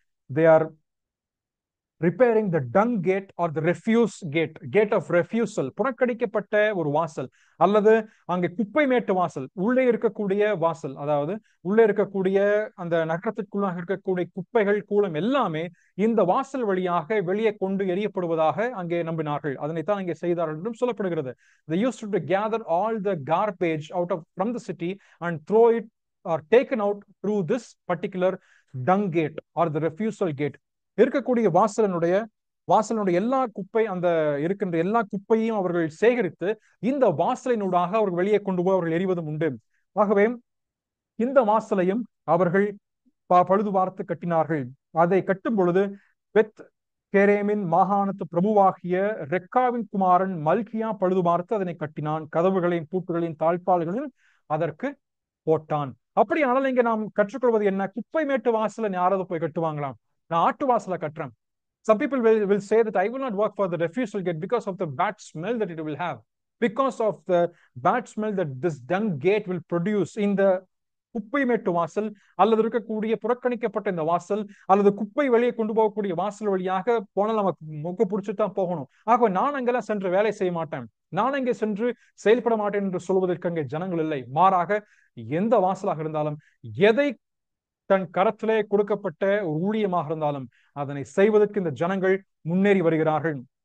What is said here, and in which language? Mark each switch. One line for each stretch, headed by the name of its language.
English: they are repairing the dung gate or the refuse gate, gate of refusal,
Tamil: புறக்கணிக்கப்பட்ட ஒரு வாசல் அல்லது அங்கே குப்பை மேட்டு வாசல், உள்ளே இருக்கக்கூடிய வாசல், அதாவது உள்ளே இருக்கக்கூடிய அந்த நகரத்திற்குள்ளாக இருக்கக்கூடிய குப்பைகள் கூலம் எல்லாமே இந்த வாசல் வழியாக வெளியே கொண்டு எறியப்படுவதாக அங்கே நம்பினார்கள். அதனைத்தான் அங்கே செய்தார்கள் என்றும் சொல்லப்படுகிறது.
English: They used to gather all the garbage out of from the city and throw it or taken out through this particular dung gate or the refusal gate.
Tamil: இருக்கக்கூடிய வாசலினுடைய எல்லா குப்பை, அந்த இருக்கின்ற எல்லா குப்பையும் அவர்கள் சேகரித்து இந்த வாசலினூடாக அவர்கள் வெளியே கொண்டு போய் அவர்கள் எறிவதும் உண்டு. ஆகவே இந்த வாசலையும் அவர்கள் பழுது பார்த்து கட்டினார்கள். அதை கட்டும் பொழுது பெத் கேரேமின் மாகாணத்து பிரபுவாகிய ரெக்காவின் குமாரன் மல்கியா பழுது பார்த்து அதனை கட்டினான். கதவுகளின் பூட்டுகளின் தாழ்பால்களில் அதற்கு போட்டான். அப்படியானால் இங்க நாம் கற்றுக்கொள்வது என்ன? குப்பை மேட்டு வாசலை யாராவது போய் கட்டுவாங்களாம்? நான் ஆட்டு வாசலை கட்டுறேன்.
English: Some people will say that I will not work for the refusal gate because of the bad smell that it will have, because of the bad smell that this dung gate will produce.
Tamil: இந்த குப்பை மேட்டு வாசல் அல்லது இருக்கக்கூடிய புறக்கணிக்கப்பட்ட இந்த வாசல் அல்லது குப்பை வெளியே கொண்டு போகக்கூடிய வாசல் வழியாக போனால் நமக்கு மொக்க பிடிச்சுதான் போகணும். ஆக நான் அங்கெல்லாம் சென்று வேலை செய்ய மாட்டேன், நான் அங்கே சென்று செயல்பட மாட்டேன் என்று சொல்வதற்கு அங்கே ஜனங்கள் இல்லை. மாறாக எந்த வாசலாக இருந்தாலும், எதை தன் கரத்திலே கொடுக்கப்பட்ட ஒரு ஊழியமாக இருந்தாலும் அதனை செய்வதற்கு இந்த ஜனங்கள் முன்னேறி வருகிறார்கள்.